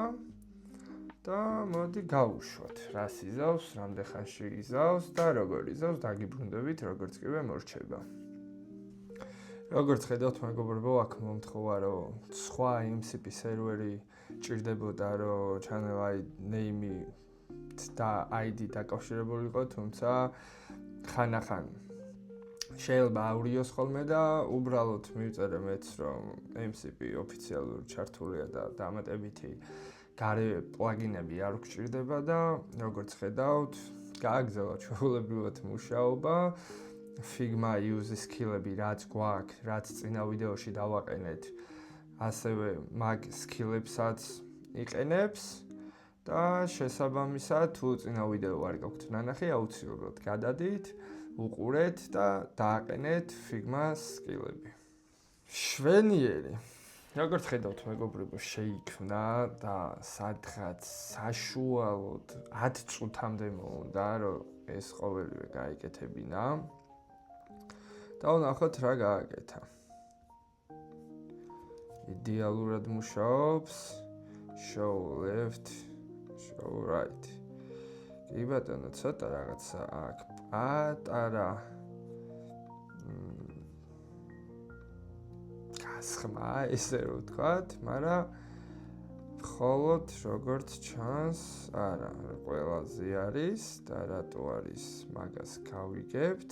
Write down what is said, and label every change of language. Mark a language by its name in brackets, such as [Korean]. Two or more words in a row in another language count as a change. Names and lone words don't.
[Georgian] და მოდი გავუშვათ, რას იზავს, რამდენ ხანში იზავს და როგორ იზავს, დაგიბრუნდებით, როგორც კიდე მორჩება. როგორც ხედავთ, მეგობრებო, აქ მომთხოვა, რომ სხვა MCP სერვერი ჭირდებოდა, რომ [English] channel name- [Georgian] ი და ID დაკავშირებული იყო, თუმცა ხანახან შეიძლება აურიოს ხოლმე და უბრალოდ მივწერე მეც, რომ MCP ოფიციალურად ჩართულია და დამატებითი გარე პლაგინები არ გვჭირდება და როგორც ხედავთ, გააგრძელა ჩვეულებრივად მუშაობა. [English] Figma use skill- [Georgian] ები რაც გვაქვს, რაც წინა ვიდეოში დავაყენეთ, ასევე მაგ skill-ებსაც იყენებს და შესაბამისად თუ წინა ვიდეო არ გაქვთ ნანახი, აუცილებლად გადადით, უყურეთ და დააყენეთ Figma skill-ები. შვენიერი როგორც ხედავთ, მეგობრებო, შეიქმნა და სადღაც საშუალოდ 10 წუთამდე მოუნდა, რომ ეს ყოველივე გაიკეთებინა. და ვნახოთ რა გააკეთა. იდეალურად მუშაობს. [English] Show left, show right. [Georgian] კი ბატონო, ცოტა რაღაცა აქ პატარა გასხმა, ესე რომ ვთქვათ, მაგრამ მხოლოდ როგორც ჩანს, არა, ყველაზე არის და რატო არის, მაგას გავიგებთ.